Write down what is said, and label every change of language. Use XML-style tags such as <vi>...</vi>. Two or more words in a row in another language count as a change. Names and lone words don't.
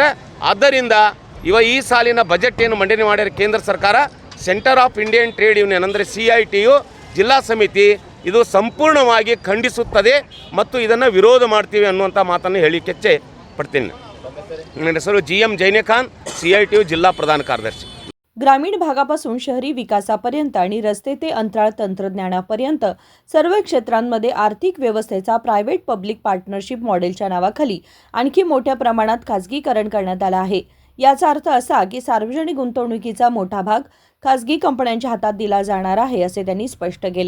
<kn>ಆದ್ದರಿಂದ ಈ ಸಾಲಿನ ಬಜೆಟ್ ಏನು ಮಂಡನೆ ಮಾಡ್ಯಾರ ಕೇಂದ್ರ ಸರ್ಕಾರ, ಸೆಂಟರ್ ಆಫ್ ಇಂಡಿಯನ್ ಟ್ರೇಡ್ ಯೂನಿಯನ್ ಅಂದರೆ CITU ಜಿಲ್ಲಾ ಸಮಿತಿ ಇದು ಸಂಪೂರ್ಣವಾಗಿ ಖಂಡಿಸುತ್ತದೆ ಮತ್ತು ಇದನ್ನು ವಿರೋಧ ಮಾಡ್ತೀವಿ ಅನ್ನುವಂಥ ಮಾತನ್ನು ಹೇಳಿಕೆ ಪಡ್ತೀನಿ। ನನ್ನ ಹೆಸರು GM ಜೈನೇಖಾನ್, CITU</kn> <mr>जिल्हा प्रधान कार्यदर्शी। ग्रामीण भागापासून शहरी विकासापर्यंत आणि रस्ते ते अंतराळ तंत्रज्ञानापर्यंत सर्व क्षेत्रांमध्ये आर्थिक व्यवस्थेचा प्रायव्हेट पब्लिक पार्टनरशिप मॉडेलच्या नावाखाली आणखी मोठ्या प्रमाणात खासगीकरण करण्यात आलं आहे। याचा अर्थ असा की सार्वजनिक गुंतवणुकीचा मोठा भाग खासगी कंपन्यांच्या हातात दिला जाणार आहे असे त्यांनी स्पष्ट केले।</mr>